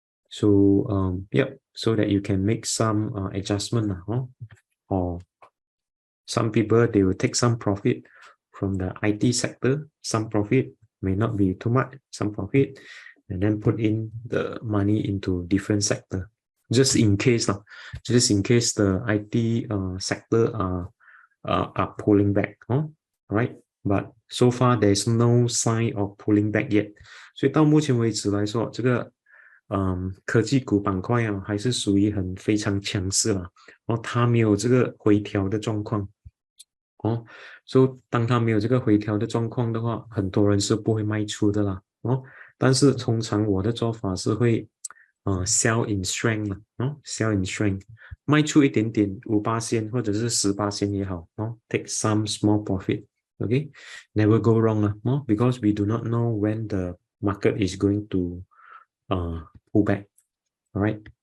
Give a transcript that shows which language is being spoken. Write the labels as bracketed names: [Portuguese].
[English] So yep, so that you can make some adjustment or some people they will take some profit from the IT sector, some profit may not be too much, some profit, and then put in the money into different sector, just in case the IT sector are pulling back, right? But so far there's no sign of pulling back yet. [Chinese] 所以到目前为止来说，这个科技股板块啊，还是属于非常强势了，它没有这个回调的状况。所以当它没有这个回调的状况的话，很多人是不会卖出的啦，但是通常我的做法是会 [English] sell in strength sell in strength， [Chinese] 卖出一点点5%或者是10%也好 [English] take some small profit, okay, never go wrong 啦because we do not know when the market is going to pull back. All right.